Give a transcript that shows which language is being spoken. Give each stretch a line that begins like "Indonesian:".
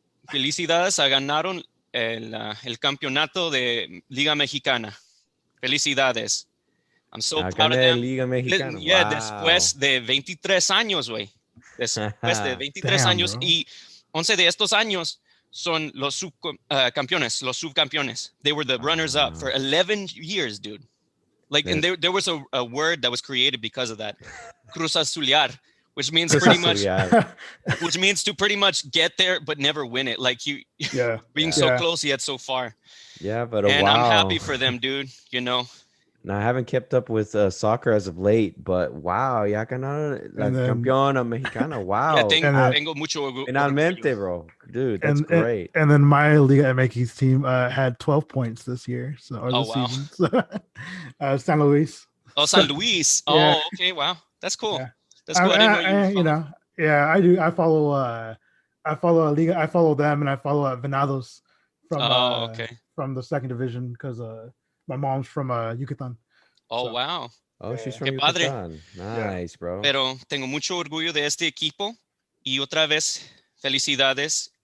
Spanish: Felicidades, ganaron el campeonato de Liga Mexicana. Felicidades.
English: I'm so proud of them.
Spanish: Liga Mexicana.
English: Yeah, wow.
Spanish: Después de 23 años, güey. Después de 23 años.
English: Bro.
Spanish: Y 11 de estos años son los subcampeones.
English: They were the runners-up for 11 years, dude. Like, and there was a word that was created because of that. Cruz Azulear. Which means which means to pretty much get there but never win it. Like being so close yet so far. Yeah, but I'm happy for them, dude. Now I haven't kept up with soccer as of late, but wow,
Spanish: ya ganaron la campeona mexicana.
English: Wow.
Spanish: Tengo mucho orgullo.
English: Finalmente, bro. Dude, that's great. And then my Liga MX team had 12 points this year. Season. So, San Luis. Oh, San Luis. Yeah. Oh, okay. Wow. That's cool. Yeah. That's cool. I didn't know I do. I follow Liga. I follow them, and I follow Venados from the second division because my mom's from Yucatan. Oh, so. Wow. Oh, she's from Yucatan. Nice, bro.
Spanish: Pero tengo mucho orgullo de este equipo y otra vez felicidades.